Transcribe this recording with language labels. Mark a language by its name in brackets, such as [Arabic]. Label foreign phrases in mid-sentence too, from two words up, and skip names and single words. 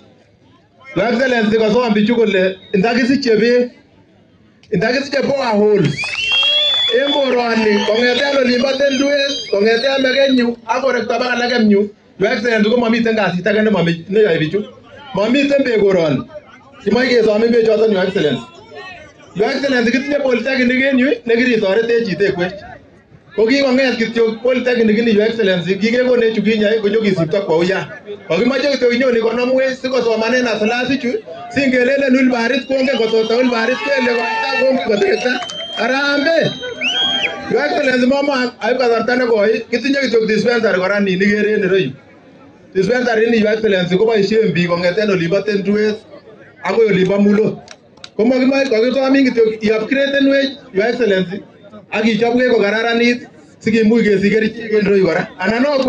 [English] Your Excellency [Kalenjin] kosom bichu kole ndakisiche beek, ndakisiche boreholes en koroni kong'eten olimbo Tendwet, kong'eten Mekenyu ak korekto baka Lekemyu. [English] Your Excellency [Kalenjin] komomiten kasit age neyoe bichu. Mamiten beek koroni. Kimoe kesome bechoton [English] Your Excellency. Your Excellency, [Kalenjin] kitinye polytechnic en yu nekiritoretech itekwech. Ko kikong'et kityo polytechnic ni [English] Your Excellency, [Kalenjin] kikekonech chukinyai konyokisipto kwa uya. Kokimoche kityo inyoni konomwech sikosomanen asilasichu singelelen wilbarit kongen kotota wilbarit kele kongen kotekta. Harambee. [English] Your Excellency, [Kalenjin] momo aib kasarta nekoi kitinye kityo dispensary kora ni nikere en ireyu. Dispensary ni [English] Your Excellency [Kalenjin] koboisien biik kong'eten olimbo Tendwet akoi olimbo Mulot. Komokimoe kokisomin kityo i-upgradenwech [English] Your Excellency [Kalenjin] ak ichobwech kokararanit sikimuch kesich kerichek en ireyu kora.